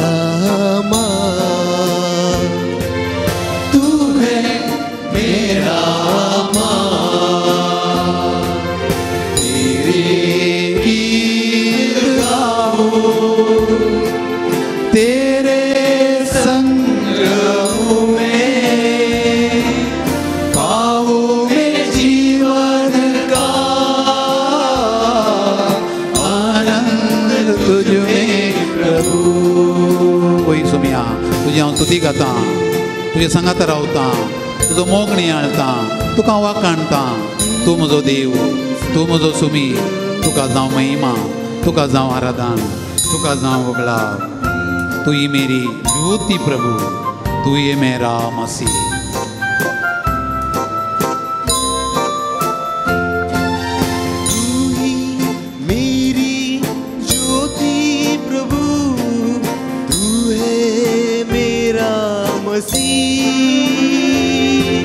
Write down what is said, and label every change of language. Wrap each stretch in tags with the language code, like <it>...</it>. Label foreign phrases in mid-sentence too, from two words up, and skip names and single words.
<hi>माँ, तू है मेरा माँ, तेरे गीत गाओ, तेरे संग में पाओगे जीवन का आनंद तुझ में प्रभु.</hi> <kok>होई सुमिया तुझी हांव स्तुती गाता, तुझे संगात रावता, तुजो मोग नियाळता, तुका वाखाणता. तूं म्हजो देव, तूं म्हजो सुमी, तुका जावं महिमा, तुका जावं आराधन, तुका जावं वगळाव.</kok> <hi>तू ही मेरी ज्योति प्रभु, तू ही मेरा मसीह. तू ही मेरी ज्योति प्रभु, तू है मेरा मसीह.</hi>